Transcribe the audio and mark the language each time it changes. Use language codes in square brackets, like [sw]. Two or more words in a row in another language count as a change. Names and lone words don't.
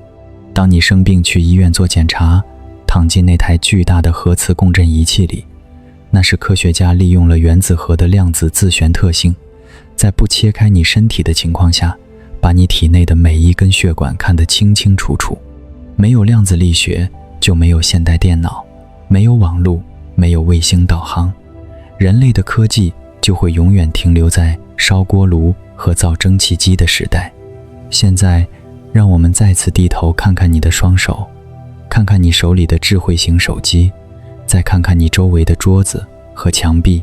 [zh] 當你生病去醫院做檢查，躺進那台巨大的核磁共振儀器裡，那是科学家利用了原子核的量子自旋特性，在不切開你身體的情況下，把你體內的每一根血管看得清清楚楚。沒有量子力學，就沒有現代電腦，沒有網絡，沒有衛星導航，人類的科技就會永遠停留在燒鍋爐和造蒸汽機的時代。現在，讓我們再次低頭看看你的雙手，看看你手裡的智慧型手機，再看看你周圍的桌子和牆壁。